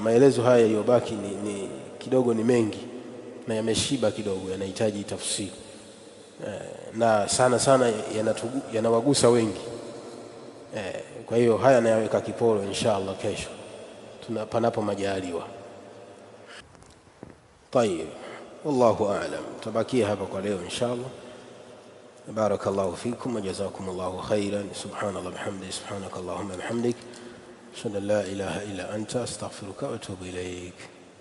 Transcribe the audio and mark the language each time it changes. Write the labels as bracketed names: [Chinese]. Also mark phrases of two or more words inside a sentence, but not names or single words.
[Swahili] Maelezo haya yaliyobaki ni kidogo, ni mengi na yameshiba kidogo, yanahitaji tafsiri, na sana yanawagusa wengi. Kwa hiyo haya nayaweka kiporo [Arabic] إن شاء الله [Swahili] kesho panapo majaliwa. [Arabic] طيب، والله أعلم. [Swahili] Tabakia hapa kwa leo [Arabic] إن شاء الله. بارك الله فيكم وجزاكم الله خيرا. سبحان الله وبحمده، سبحانك اللهم وبحمدك، أشهد أن لا إله إلا أنت، أستغفرك وأتوب إليك.